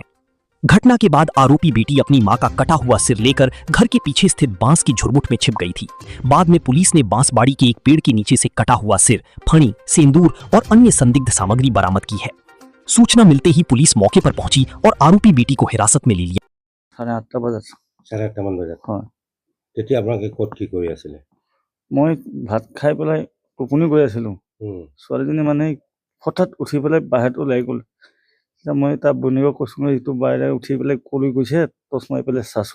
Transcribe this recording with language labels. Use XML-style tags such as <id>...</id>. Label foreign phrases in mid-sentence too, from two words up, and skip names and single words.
<hi>घटना के बाद आरोपी बेटी अपनी मां का कटा हुआ सिर लेकर घर के पीछे स्थित बांस की झुरमुट में छिप गई थी। बाद में पुलिस ने बांसबाड़ी के एक पेड़ के नीचे से कटा हुआ सिर, फणी, सिंदूर और अन्य संदिग्ध सामग्री बरामद की है। सूचना मिलते ही पुलिस मौके पर पहुंची और आरोपी बेटी को हिरासत में ले लिया।</hi> <as>8:30 বজাত 8:30 মান বজাত হয় তেতিয়া আপোনালোকে ক'ত কি কৰি আছিলে? মই ভাত খাই পেলাই টোপনি গৈ আছিলোঁ। ছোৱালীজনী মানে হঠাৎ উঠি পেলাই বাহিৰত ওলাই গ'ল। এতিয়া মই তাৰ বনীয়েকক কৈছোঁ ইটো বাহিৰে উঠি পেলাই ক'লৈ গৈছে টৰ্চ মাৰি পেলাই চাচোন।</as>